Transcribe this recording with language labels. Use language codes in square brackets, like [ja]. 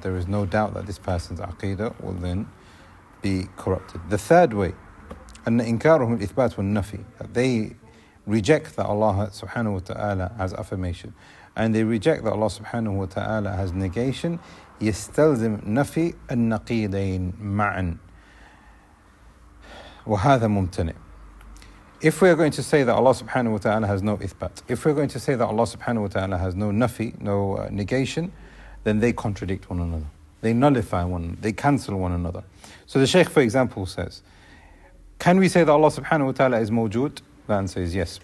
[en] There is no doubt that this person's aqeedah will then be corrupted. The third way, [ar] أن إنكارهم الإثبات والنفي, [en] that they reject that Allah subhanahu wa ta'ala has affirmation, and they reject that Allah subhanahu wa ta'ala has negation. [ar] يستلزم نفي النقيضين معا وهذا ممتنع. [en] If we are going to say that Allah subhanahu wa ta'ala has no ithbat, if we're going to say that Allah subhanahu wa ta'ala has no nafi, no negation, then they contradict one another. They nullify one another. They cancel one another. So the Shaykh, for example, says, can we say that Allah subhanahu wa ta'ala is mawjood? The answer is yes.